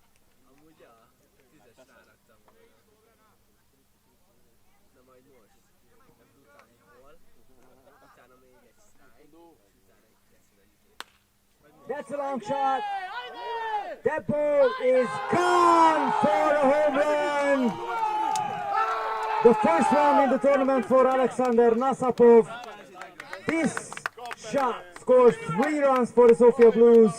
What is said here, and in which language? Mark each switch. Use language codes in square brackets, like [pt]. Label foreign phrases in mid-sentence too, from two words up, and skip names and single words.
[hu] Amúgy a 10-es ráraktam volna. De majd most. Utána egy gól, utána még egy strike, és utána egy keszre izé. [en] That's a long shot. That ball is gone for a home run. The first one in the tournament for Alexander Nasapov. This shot scores 3 runs for the Sofia Blues.